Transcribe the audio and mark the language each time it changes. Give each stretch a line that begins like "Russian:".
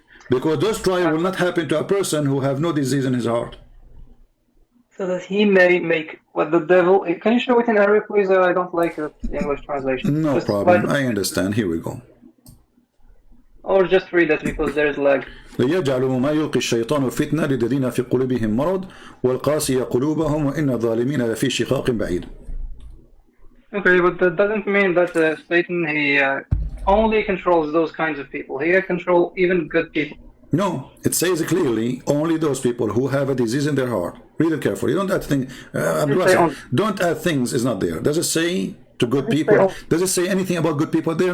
English: Because those trials will not happen to a person who have no disease in his heart. So that he may make what the devil... Can you show it in Arabic, please? I don't like the English translation. No problem. I understand. Here we go. Or just read that because there is lag.
Arabic: ليجعلوا ما يلقي الشيطان فتنة للذين في قلوبهم مرض والقاسية قلوبهم وإن الظالمين لفي شقاق بعيد.
English: Okay, but that doesn't mean that Satan, he only controls those kinds of people. He can control even good people. No, it says clearly only those people who have a disease in their heart. Read it carefully. Don't add things. Don't add things. Is not there. Does it say to good people? Does it say anything about good people there?